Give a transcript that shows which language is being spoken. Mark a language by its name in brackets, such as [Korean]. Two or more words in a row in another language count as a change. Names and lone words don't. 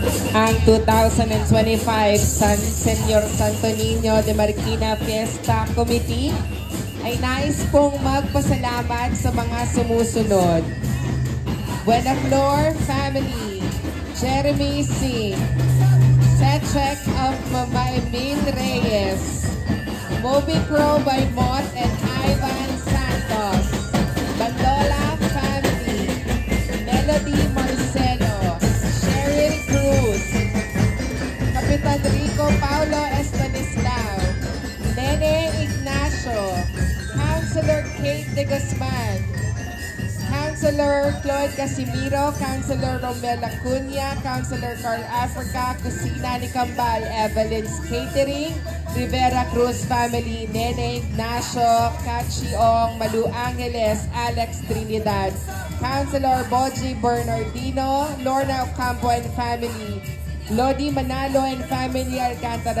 [Filipino] ang 2025 San Senyor Santo Niño de Marikina Fiesta Committee ay nais pong magpasalamat sa mga sumusunod. Buenaflor Family, Jeremy C. Setchek of Mama Emil Reyes, Moby Crow by Mott and Ivan Santos, Bandola Family, Melody Marcelo, Cheryl Cruz, Kapitan Rico Paulo Estanislao, Nene Ignacio, Councilor Kate de Guzman, Councilor Claude Casimiro, Councilor Romel Acuña, Councilor Carl Africa, Kusina ni Kambal, Evelyn's Catering, Rivera Cruz Family, Nene Ignacio, Cachiong, Malu Angeles, Alex Trinidad, Councilor Boji Bernardino, Lorna Ocampo and Family, Lodi Manalo and Family, Alcantara